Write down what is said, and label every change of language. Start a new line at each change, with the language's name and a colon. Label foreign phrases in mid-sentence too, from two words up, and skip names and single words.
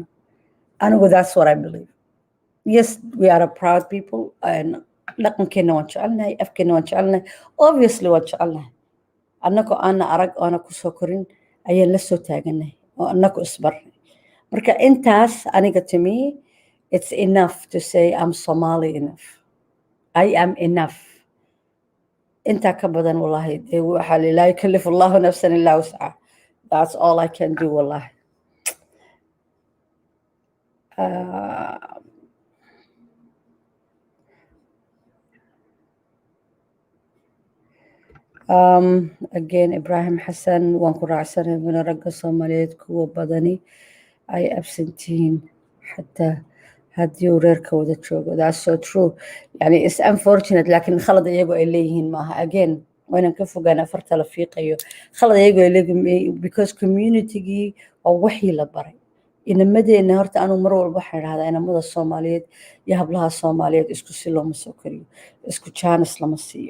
English: Anigu that's what I believe. Yes we are a proud people and
Somali: dhaqankeena waan jecelnahay afkeena waan jecelnahay obviously waan jecelnahay annako aana arag oona ku soo korin ayaan la soo taaganahay oo annako isbarnay. Marka intaas aniga
English: to me it's enough to say I'm Somali enough. I am enough.
Somali: inta ka badan wallahi waxa
Arabic: لا يكلف الله نفسا إلا وسعها.
English: That's all I can do wallahi.
Somali: Again Ibrahim Hassan waan ku raacsanay in ragga Soomaaliyeed kuwa badani ay absentiin hatta haddii uu reerka wada joogo.
English: That's so true.
Somali: Yani
English: it's unfortunate
Somali: laakiin khalad iyagu ay leeyihiin maaha. Again waanan ka fogaana farta la fiiqayo khalad iyagu ay leeyihiin because community-gii waa wixii la baray. Inamadeena horta anu mar walba waxaan raahdaa inamada Soomaaliyeed iyo hablaha Soomaaliyeed isku si looma soo kariyo isku chance lama siiyo.